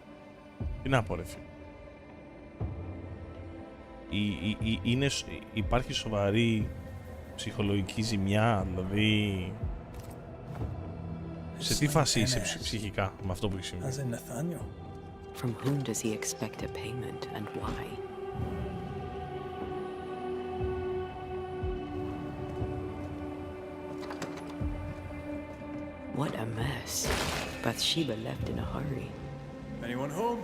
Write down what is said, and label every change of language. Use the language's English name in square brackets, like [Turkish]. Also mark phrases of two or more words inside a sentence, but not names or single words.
[Greek] Τι να πω ρε φίλε. Υπάρχει σοβαρή ψυχολογική ζημιά, δηλαδή... Σε τι φάση είσαι ψυχικά με αυτό που έχει συμβεί? [English] From whom does he expect a payment and why? What a mess. Bathsheba left in a hurry. Anyone home?